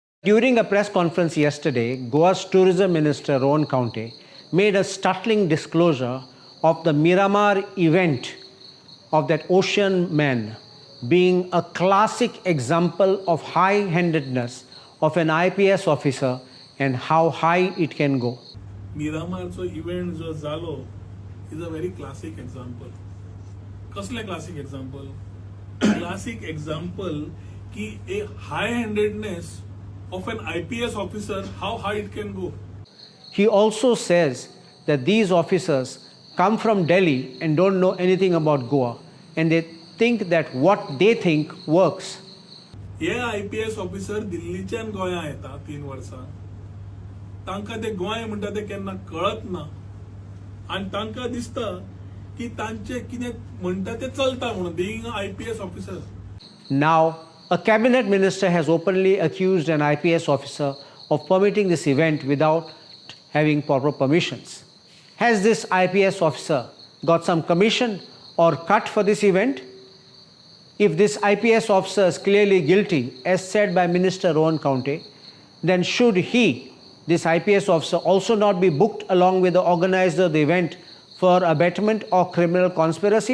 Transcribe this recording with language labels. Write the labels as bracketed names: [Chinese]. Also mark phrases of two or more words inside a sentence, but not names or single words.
[English] During a press conference yesterday, Goa's Tourism Minister Rohan Khaunte made a startling disclosure of the Miramar event of that ocean man being a classic example of high-handedness of an IPS officer and how high it can go. [Konkani] Miramar'चो इव्हेंट जो जालो [English] is a very classic example. [Konkani] कसले [English] classic example? classic example की a high-handedness of an IPS officer, how high it can go. He also says that these officers come from Delhi and don't know anything about Goa and they think that what they think works. [Konkani] हे [English] IPS officer [Konkani] दिल्लीच्यान गोंया येता 3 वर्सां. तांकां ते गोंय म्हणटा ते केन्ना कळत ना आनी तांकां दिसता की तांचे कितें म्हणटा ते चलता म्हणून [English] being a IPS officer. Now, a cabinet minister has openly accused an IPS officer of permitting this event without having proper permissions. Has this IPS officer got some commission or cut for this event? If this IPS officer is clearly guilty, as said by Minister Rohan Khaunte, then should he, this IPS officer, also not be booked along with the organizer of the event for abetment or criminal conspiracy?